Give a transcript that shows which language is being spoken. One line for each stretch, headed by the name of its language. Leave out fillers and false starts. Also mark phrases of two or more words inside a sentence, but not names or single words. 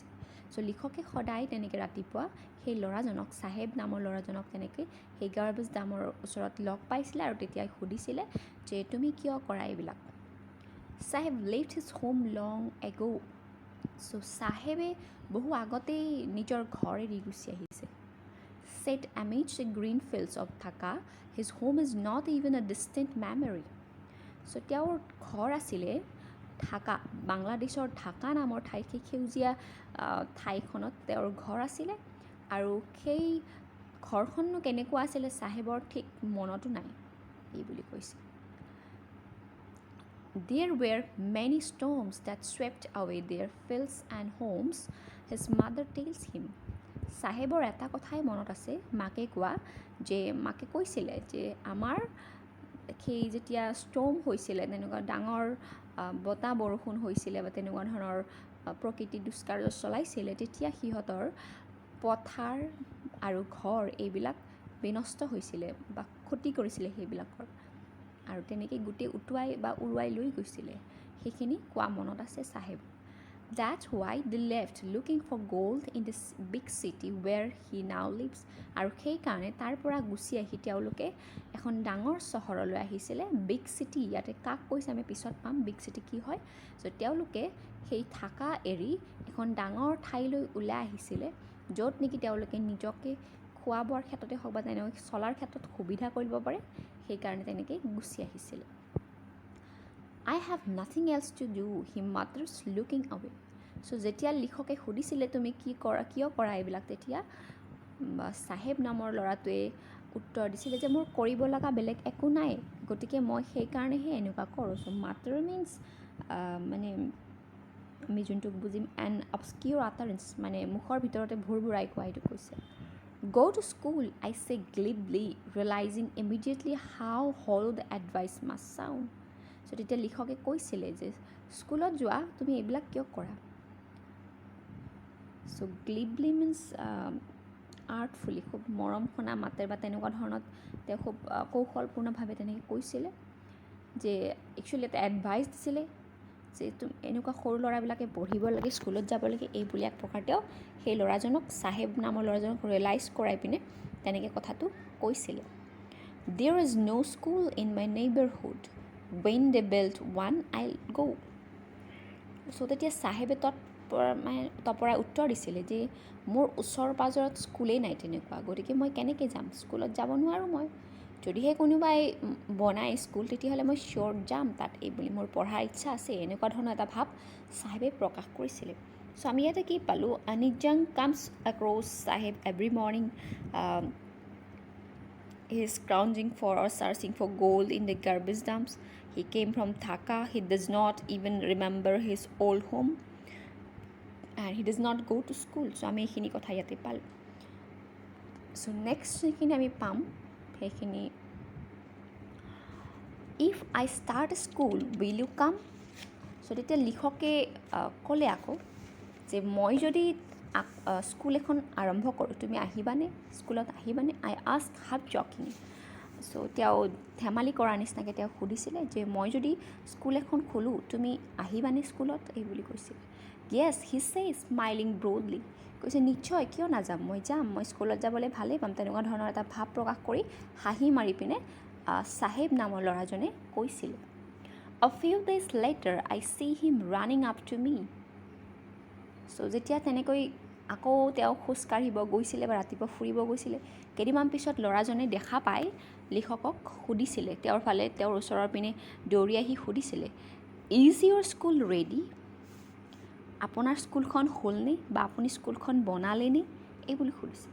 Assamese: চ' লিখকে সদায় তেনেকৈ ৰাতিপুৱা সেই ল'ৰাজনক, চাহেব নামৰ ল'ৰাজনক তেনেকৈ সেই গাৰ্বেজ ডামৰ ওচৰত লগ পাইছিলে আৰু তেতিয়াই সুধিছিলে যে তুমি কিয় কৰা এইবিলাক। চাহেব
English: left his home long ago,
Assamese: চ' চাহেবে বহু আগতেই নিজৰ ঘৰ এৰি গুচি আহিছে।
English: Set amidst the green fields of Dhaka, his home is not even a distant memory.
Assamese: চ' তেওঁৰ ঘৰ আছিলে ঢাকা, বাংলাদেশৰ ঢাকা নামৰ ঠাইত, সেই সেউজীয়া ঠাইখনত তেওঁৰ ঘৰ আছিলে। আৰু সেই ঘৰখননো কেনেকুৱা আছিলে চাহেবৰ ঠিক মনতো নাই, এই বুলি কৈছে।
English: There were many storms that swept away their fields and homes, his mother tells him.
Assamese: চাহেবৰ এটা কথাই মনত আছে, মাকে কোৱা, যে মাকে কৈছিলে যে আমাৰ সেই যেতিয়া ষ্টৰ্ম হৈছিলে, তেনেকুৱা ডাঙৰ বতাহ বৰষুণ হৈছিলে বা তেনেকুৱা ধৰণৰ প্ৰকৃতি দুষ্কাৰ্য চলাইছিলে, তেতিয়া সিহঁতৰ পথাৰ আৰু ঘৰ এইবিলাক বিনষ্ট হৈছিলে বা ক্ষতি কৰিছিলে সেইবিলাকৰ, আৰু তেনেকৈ গোটেই উৰুৱাই লৈ গৈছিলে, সেইখিনি কোৱা মনত আছে চাহেব।
English: That's why they left looking for gold in this big city where he now lives.
Assamese: আৰু সেইকাৰণে তাৰ পৰা গুচি আহি তেওঁলোকে এখন ডাঙৰ চহৰলৈ আহিছিলে,
English: big city.
Assamese: ইয়াতে কাক কৈছে আমি পিছত পাম,
English: big city
Assamese: কি হয়। চ' তেওঁলোকে সেই ঢাকা এৰি এখন ডাঙৰ ঠাইলৈ ওলাই আহিছিলে, য'ত নেকি তেওঁলোকে নিজকে খোৱা বোৱাৰ ক্ষেত্ৰতে হওক বা তেনেকৈ চলাৰ ক্ষেত্ৰত সুবিধা কৰিব পাৰে, সেইকাৰণে তেনেকৈ গুচি আহিছিলে।
English: I have nothing else to do, he mutters looking away.
Assamese: চ' যেতিয়া লিখকে সুধিছিলে তুমি কিয় কৰা এইবিলাক, তেতিয়া চাহেব নামৰ ল'ৰাটোৱে উত্তৰ দিছিলে যে মোৰ কৰিব লগা বেলেগ একো নাই, গতিকে মই সেইকাৰণেহে এনেকুৱা কৰোঁ। চ'
English: mutter means
Assamese: মানে আমি যোনটোক বুজিম
English: an obscure utterance,
Assamese: মানে মুখৰ ভিতৰতে ভুৰভুৰাই কোৱা, এইটো কৈছে।
English: Go to school, I say glibly, realizing immediately how hollow the advice must sound.
Assamese: চ' তেতিয়া লিখকে কৈছিলে যে স্কুলত যোৱা, তুমি এইবিলাক কিয় কৰা? চ'
English: glibly means artfully,
Assamese: খুব মৰম শুনা মাতে বা তেনেকুৱা ধৰণত তেওঁ খুব কৌশলপূৰ্ণভাৱে তেনেকৈ কৈছিলে যে একচুৱেলি এটা এডভাইচ দিছিলে যে এনেকুৱা সৰু ল'ৰাবিলাকে পঢ়িব লাগে, স্কুলত যাব লাগে, এই বুলি এক প্ৰকাৰ তেওঁ সেই ল'ৰাজনক, চাহেব নামৰ ল'ৰাজনক ৰিয়েলাইজ কৰাই পিনে তেনেকৈ কথাটো কৈছিলে।
English: There is no school in my neighborhood. When they build one, I'll go.
Assamese: চ' তেতিয়া চাহেবে তপৰাই উত্তৰ দিছিলে যে মোৰ ওচৰ পাজৰত স্কুলেই নাই তেনেকুৱা, গতিকে মই কেনেকৈ যাম, স্কুলত যাব নোৱাৰোঁ মই। যদিহে কোনোবাই বনায় স্কুল, তেতিয়াহ'লে মই চিয়'ৰ যাম তাত, এই বুলি মোৰ পঢ়াৰ ইচ্ছা আছে, এনেকুৱা ধৰণৰ এটা ভাৱ চাহেবে প্ৰকাশ কৰিছিলে। চ' আমি ইয়াতে কি পালোঁ,
English: Anees Jung comes across Saheb every morning, he is scrounging for or searching for gold in the garbage dumps. He came from Dhaka. He does not even remember his old home. And he does not go to school.
Assamese: So আমি এইখিনি কথা ইয়াতে পালোঁ।
English: চ' নেক্সট
Assamese: যিখিনি আমি পাম সেইখিনি,
English: if I start school will you come?
Assamese: চ' তেতিয়া লিখকে ক'লে আকৌ যে মই যদি স্কুল এখন আৰম্ভ কৰোঁ, তুমি আহিবানে, স্কুলত আহিবানে?
English: I ask half joking.
Assamese: চ' তেওঁ ধেমালি কৰাৰ নিচিনাকৈ তেওঁ সুধিছিলে যে মই যদি স্কুল এখন খোলোঁ, তুমি আহিবানে স্কুলত, এই বুলি কৈছিলে।
English: yes he says smiling broadly,
Assamese: কৈছে নিশ্চয়, কিয় নাযাম, মই যাম, মই স্কুলত যাবলৈ ভালেই পাম, তেনেকুৱা ধৰণৰ এটা ভাৱ প্ৰকাশ কৰি হাঁহি মাৰি পিনে চাহেব নামৰ ল'ৰাজনে কৈছিলে।
English: A few days later, I see him running up to me.
Assamese: চ' যেতিয়া তেনেকৈ আকৌ তেওঁ খোজকাঢ়িব গৈছিলে বা ৰাতিপুৱা ফুৰিব গৈছিলে, কেইদিনমান পিছত ল'ৰাজনে দেখা পাই লিখকক সুধিছিলে, তেওঁৰ ফালে, তেওঁৰ ওচৰৰ পিনে দৌৰি আহি সুধিছিলে,
English: is your school ready?
Assamese: আপোনাৰ স্কুলখন হ'লনে, বা আপুনি স্কুলখন বনালেনে, এই বুলি সুধিছে।